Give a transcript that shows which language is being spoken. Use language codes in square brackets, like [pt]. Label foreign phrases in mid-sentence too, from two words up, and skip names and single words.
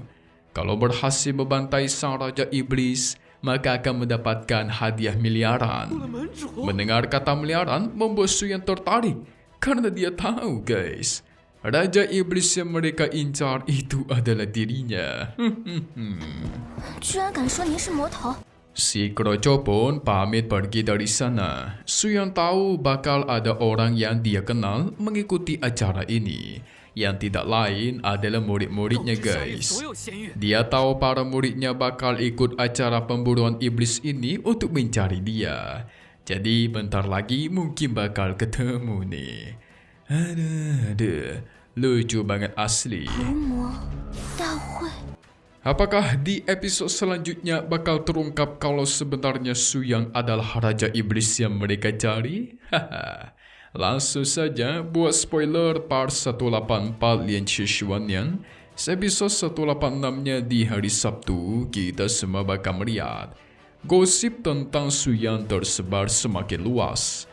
[id] Kalau berhasil membantai sang Raja Iblis, maka akan mendapatkan hadiah miliaran. Mendengar kata miliaran membuat Suyang tertarik karena dia tahu guys, Raja Iblis yang mereka incar itu adalah dirinya. [zh] 居然敢说您是魔头！ [id] Si kroco pun pamit pergi dari sana. Suyang tahu bakal ada orang yang dia kenal mengikuti acara ini. Yang tidak lain adalah murid-muridnya guys. Dia tahu para muridnya bakal ikut acara pemburuan iblis ini untuk mencari dia. Jadi bentar lagi mungkin bakal ketemu nih. Aduh, lucu banget asli. [zh] 伏魔大会， [id] Apakah di episode selanjutnya bakal terungkap kalau sebenarnya Suyang adalah Raja Iblis yang mereka cari? Haha. Langsung saja buat spoiler part 184 Lian Shishuanian. Episode 186-nya di hari Sabtu, kita semua bakal melihat gosip tentang Suyang tersebar semakin luas.